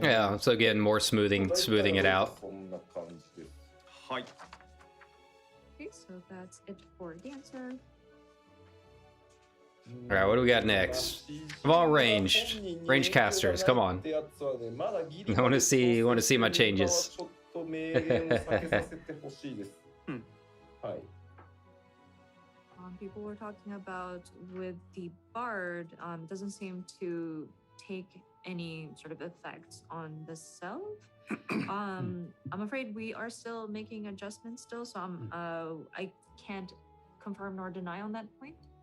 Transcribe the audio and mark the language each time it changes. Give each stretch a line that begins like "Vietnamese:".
English: Yeah, so again, more smoothing it out.
Japanese: そんな感じです。はい。
English: Okay, so that's it for dancer. All right, what do we got next? Of all ranged casters, come on. I want to see my changes.
Japanese: ちょっと明言を避けさせてほしいです。はい。
English: People were talking about with the bard, doesn't seem to take any sort of effects on the self. I'm afraid we are still making adjustments still, so I can't confirm nor deny on that point.